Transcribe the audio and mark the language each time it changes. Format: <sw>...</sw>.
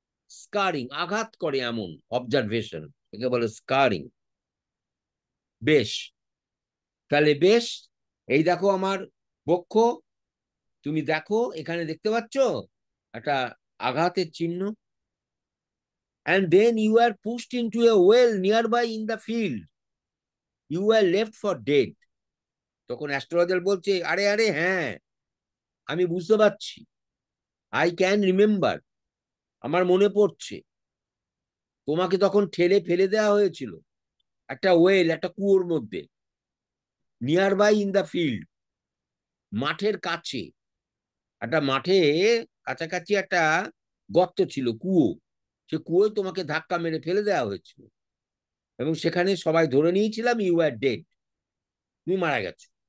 <bn>Scarring আঘাত করে এমন অবজারভেশন, একে বলে স্কারিং। বেশ, তাহলে বেশ, এই দেখো আমার বক্ষ, তুমি দেখো এখানে দেখতে পাচ্ছ একটা আঘাতের চিহ্ন।</bn> <en>And then you are pushed into a well nearby in the field. You were left for dead.</en> <bn>তখন অ্যাস্ট্রোলজার বলছে, আরে আরে হ্যাঁ, আমি বুঝতে পারছি,</bn> <en>I can remember,</en> <bn>আমার মনে পড়ছে, তোমাকে তখন ঠেলে ফেলে দেওয়া হয়েছিল একটা ওয়েল, একটা কুয়োর মধ্যে,</bn> <en>nearby in the field,</en> <bn>মাঠের কাছে, একটা মাঠে কাছাকাছি একটা গর্ত ছিল, কুয়ো, সে কুয়োয় তোমাকে ধাক্কা মেরে ফেলে দেওয়া হয়েছিল, এবং সেখানে সবাই ধরে নিয়েছিলাম</bn> <en>you are dead,</en> <bn>তুমি মারা গেছো।</bn>